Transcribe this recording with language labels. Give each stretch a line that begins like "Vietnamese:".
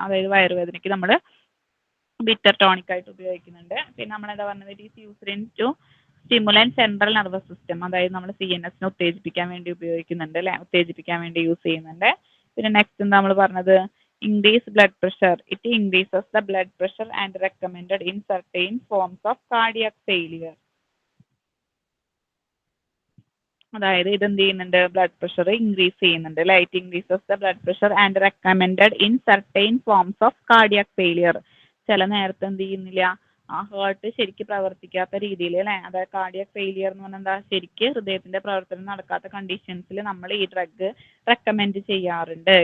Malayalam: അതായത് വയറുവേദനയ്ക്ക് നമ്മൾ bitter tonic ആയിട്ട് ഉപയോഗിക്കുന്നുണ്ട്. പിന്നെ നമ്മൾ എന്താ പറഞ്ഞത്
English: it is used in to stimulant central nervous system
Malayalam: അതായത് നമ്മൾ CNS ഉത്തേജിപ്പിക്കാൻ വേണ്ടി ഉപയോഗിക്കുന്നുണ്ട് അല്ലെ ഉത്തേജിപ്പിക്കാൻ വേണ്ടി യൂസ് ചെയ്യുന്നുണ്ട്. പിന്നെ നെക്സ്റ്റ് എന്താ നമ്മൾ പറഞ്ഞത്
English: increase blood pressure. It increases the blood pressure and recommended in certain forms of cardiac failure.
Malayalam: അതായത് ഇത് എന്ത് ചെയ്യുന്നുണ്ട് ബ്ലഡ് പ്രഷർ ഇൻക്രീസ് ചെയ്യുന്നുണ്ട് അല്ലെ.
English: It increases the blood pressure and recommended in certain forms of cardiac failure.
Malayalam: ചില നേരത്തെ എന്ത് ചെയ്യുന്നില്ല ആ ഹേർട്ട് ശരിക്ക് പ്രവർത്തിക്കാത്ത രീതിയിൽ അല്ലേ, അതായത് കാർഡിയക് ഫെയിലിയർ എന്ന് പറഞ്ഞാൽ എന്താ, ശരിക്ക് ഹൃദയത്തിന്റെ പ്രവർത്തനം നടക്കാത്ത കണ്ടീഷൻസിൽ നമ്മൾ ഈ ഡ്രഗ് റെക്കമെൻഡ് ചെയ്യാറുണ്ട്.